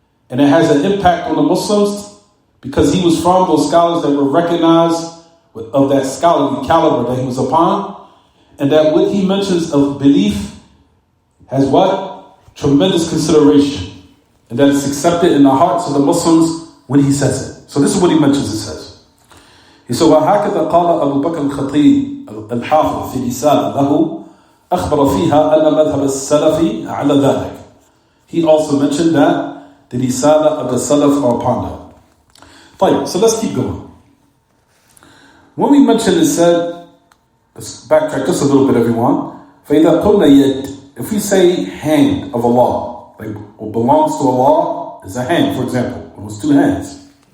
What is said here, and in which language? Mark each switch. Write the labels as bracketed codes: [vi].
[en] And it has an impact on the Muslims because he was from those scholars that were recognized of that scholarly caliber that he was upon. And that what he mentions of belief has what? Tremendous consideration. And that it's accepted in the hearts of the Muslims when he says it. So this is what he mentions, it says. [ar] He said, وَهَكَذَا قَالَ أَبُو بَكْرِ الْخَطِيبِ الْحَافِظ فِي رِسَالَةٍ لَهُ أخبر فيها أن مذهب السلف على ذلك. [en] He also mentioned that the risala of the Salaf are upon that. Fine, so let's keep going. When we mentioned it said, let's backtrack just a little bit, everyone. فَإِذَا قُلْنَا يَدْ, if we say hand of Allah, like what belongs to Allah is a hand, for example, it was two hands.